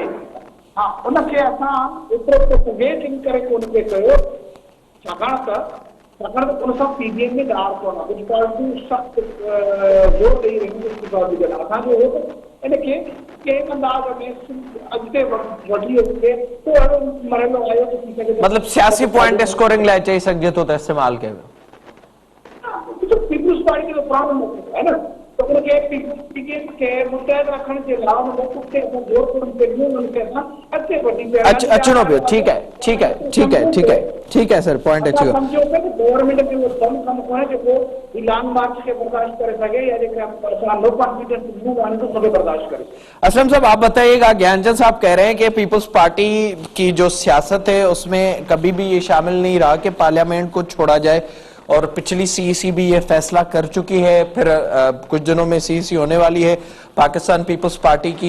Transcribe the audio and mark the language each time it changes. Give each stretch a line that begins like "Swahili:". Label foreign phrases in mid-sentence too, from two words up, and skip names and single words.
Sindhi: हा, उनखे असां एतिरो त वेट करे कोन पिए कयो, छाकाणि त उन सां PDM में ॾार कोन आहे। कुझु पार्टियूं सख़्तु ज़ोर ॾेई रहियूं इस्तीफ़ा ॾियण। असांजो हो त इनखे कंहिं अंदाज़ में अॻिते वठी अचे तो अहिड़ो मरहलो आयो त थी सघे मतलब सियासी
English: point scoring
Sindhi: लाइ चई सघिजे थो त इस्तेमाल कयो वियो। पीपल्स पार्टी जो पुरानो मौक़िफ़ है न,
Urdu: تو ان کے PDM کے
Sindhi: मुतहद रखण जे लाइ उन मौक़िफ़ खे असां जोर कोन कयूं, उनखे असां अॻिते वठी अचणो पियो।
Urdu: ٹھیک ہے
Sindhi: सर, पॉइंट अची वियो। सम्झो कि गवर्नमेंट में वो दम कम कोन्हे जेको
English: long march
Sindhi: खे बर्दाश्त करे सघे या जेके असां
English: no confidence move
Sindhi: आने तो सभे बर्दाश्त करे।
Urdu: اسلم صاحب آپ بتائیے گا، گیان چند صاحب کہہ رہے ہیں کہ پیپلز پارٹی کی جو سیاست ہے اس میں کبھی بھی یہ شامل نہیں رہا کہ پارلیمنٹ کو چھوڑا جائے، اور پچھلی CEC بھی یہ فیصلہ کر چکی ہے، پھر کچھ دنوں میں CEC ہونے والی ہے پاکستان پیپلز پارٹی کی.